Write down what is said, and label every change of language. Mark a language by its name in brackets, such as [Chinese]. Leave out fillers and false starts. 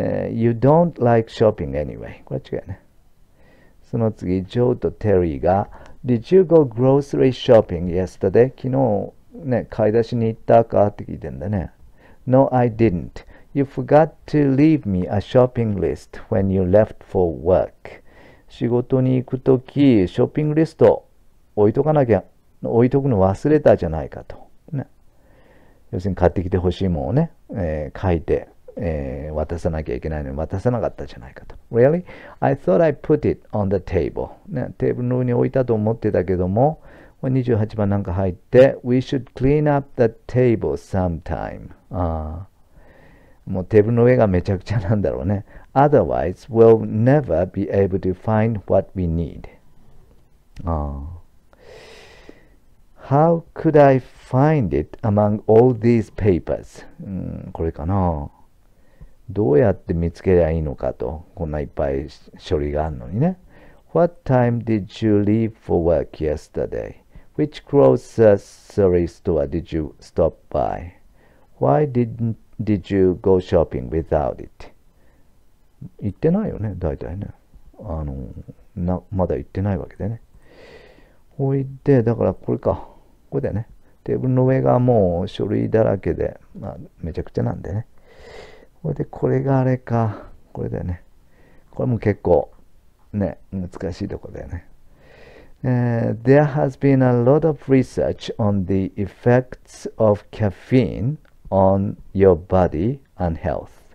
[English] You don't like shopping anyway. [Japanese] これは違うよね。その次、ジョーとテリーが [English] Did you go grocery shopping yesterday? [Japanese] 昨日ね、買い出しに行ったかって聞いてんだね。 [English] No, I didn't. You forgot to leave me a shopping list when you left for work. [Japanese] 仕事に行くとき、ショッピングリスト置いとくの忘れたじゃないかと。ね、要するに買ってきてほしいものをね、書いて、渡さなきゃいけないのに渡さなかったじゃないかと。 [English] Really? I thought I put it on the table. [Japanese] ね、テーブルの上に置いたと思ってたけども、28番なんか入って、 [English] We should clean up the table sometime. [Japanese] もうテーブルの上がめちゃくちゃなんだろうね。 [English] Otherwise, we'll never be able to find what we need. How could I find it among all these papers? [Japanese] これかな。どうやって見つけりゃいいのかと。こんないっぱい書類があるのにね。 [English] What time did you leave for work yesterday? Which grocery store did you stop by? Why did you go shopping without it? [Japanese] 言ってないよね、大体ね。まだ言ってないわけでね。ほいで、だからこれか。これだよね。テーブルの上がもう書類だらけで、めちゃくちゃなんでね。ほいで、これがあれか。これだよね。これも結構、ね、難しいとこだよね。 [English] There has been a lot of research on the effects of caffeine on your body and health.